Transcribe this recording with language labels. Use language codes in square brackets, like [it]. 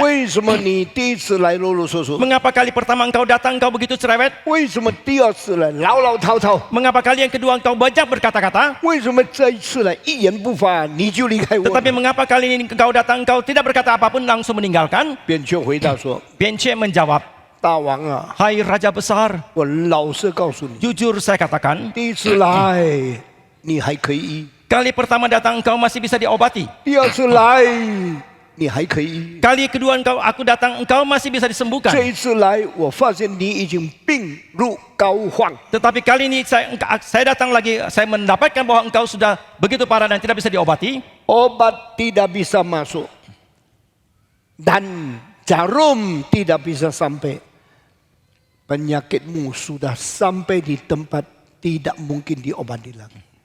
[zh] 为什么你第一次来啰啰嗦嗦？ [id] mengapa kali pertama engkau datang engkau begitu cerewet? [zh] 为什么第二次来唠唠叨叨？ [id] Mengapa kali yang kedua engkau banyak berkata-kata? [zh] 为什么这一次来一言不发你就离开我？” [id] Tetapi mengapa kali ini engkau datang engkau tidak berkata apapun langsung meninggalkan? [zh] 扁鹊回答说 [id] Pienche menjawab, ：“ [zh] 大王啊， [id] hai raja besar, [zh] 我老实告诉你， [id] jujur saya katakan, [zh] 第一次来你还可以医， [id] kali pertama datang engkau masih bisa diobati. [zh] 第二次来你还可以医， [id] Kali kedua aku datang engkau masih bisa disembuhkan. [zh] 这一次来我发现你已经病入膏肓。 [id] Tetapi kali ini saya datang lagi, saya mendapatkan bahwa engkau sudah begitu parah dan tidak bisa diobati. Obat tidak bisa masuk dan jarum tidak bisa sampai. Penyakitmu sudah sampai di tempat tidak mungkin diobati lagi.